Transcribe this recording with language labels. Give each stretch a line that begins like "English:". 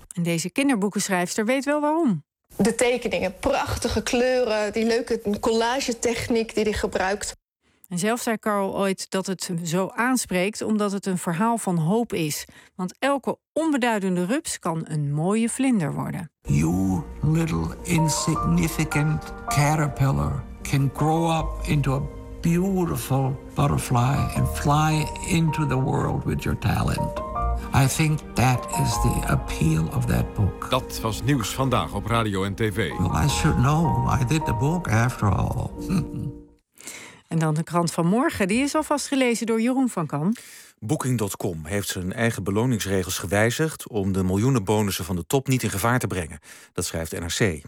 Dutch: En deze kinderboekenschrijfster weet wel waarom. De tekeningen, prachtige kleuren, die leuke collagetechniek die hij gebruikt. En zelf zei Carle ooit dat het zo aanspreekt omdat het een verhaal van hoop is. Want elke onbeduidende rups kan een mooie vlinder worden.
English: You little insignificant caterpillar can grow up into a beautiful butterfly and fly into the world with your talent. I think that is the appeal of that book.
Dutch: Dat was nieuws vandaag op radio en tv.
English: Well, I should know. I did the book after all.
Dutch: En dan de krant van morgen. Die is alvast gelezen door Jeroen van Kan. Booking.com heeft zijn eigen beloningsregels gewijzigd om de miljoenen bonussen van de top niet in gevaar te brengen. Dat schrijft NRC.